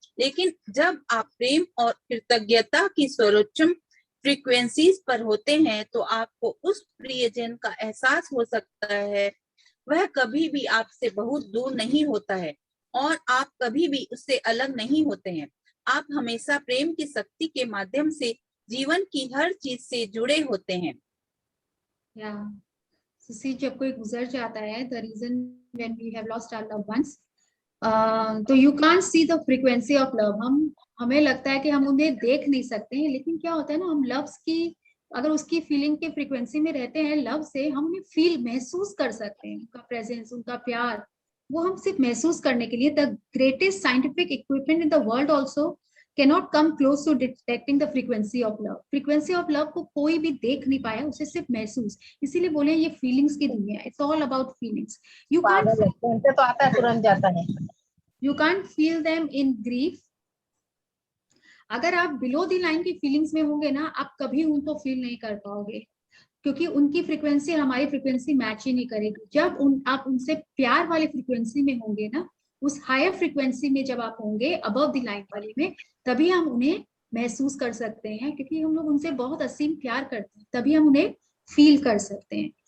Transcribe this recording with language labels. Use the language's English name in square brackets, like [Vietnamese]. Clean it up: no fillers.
[Hindi] लेकिन जब आप प्रेम और कृतज्ञता की सर्वोच्च फ्रीक्वेंसीज पर होते हैं, तो आपको उस प्रियजन का एहसास हो सकता है। वह कभी भी आपसे बहुत दूर नहीं होता है और आप कभी भी उससे अलग नहीं होते हैं। आप हमेशा प्रेम की शक्ति के माध्यम से जीवन की हर चीज से जुड़े होते हैं। जब कोई गुजर जाता है, [English] the reason when we have lost our loved ones, तो you can't see the frequency of love। [Hindi] हमें लगता है कि हम उन्हें देख नहीं सकते हैं, लेकिन क्या होता है ना, हम लव्स की, अगर उसकी फीलिंग के फ्रीक्वेंसी में रहते हैं लव से, हम उन्हें फील महसूस कर सकते हैं, उनका प्रेजेंस, उनका प्यार, वो हम सिर्फ महसूस करने के लिए, [English] The greatest scientific equipment in the world also cannot come close to detecting the frequency of love। frequency of love [Hindi] को कोई भी देख नहीं पाया, उसे सिर्फ महसूस। इसीलिए बोले ये फीलिंग्स की दुनिया है, [English] it's all about feelings। you can't feel them in grief। [Hindi] अगर आप बिलो द लाइन की फीलिंग्स में होंगे ना, आप कभी उनको फील नहीं कर पाओगे, क्योंकि उनकी फ्रीक्वेंसी हमारी फ्रीक्वेंसी मैच ही नहीं करेगी। जब आप उनसे प्यार वाली फ्रीक्वेंसी में होंगे ना, उस हायर फ्रीक्वेंसी में जब आप होंगे, अबव द लाइन वाली में, तभी हम उन्हें महसूस कर सकते हैं, क्योंकि हम लोग उनसे बहुत असीम प्यार करते हैं, तभी हम उन्हें फील कर सकते हैं।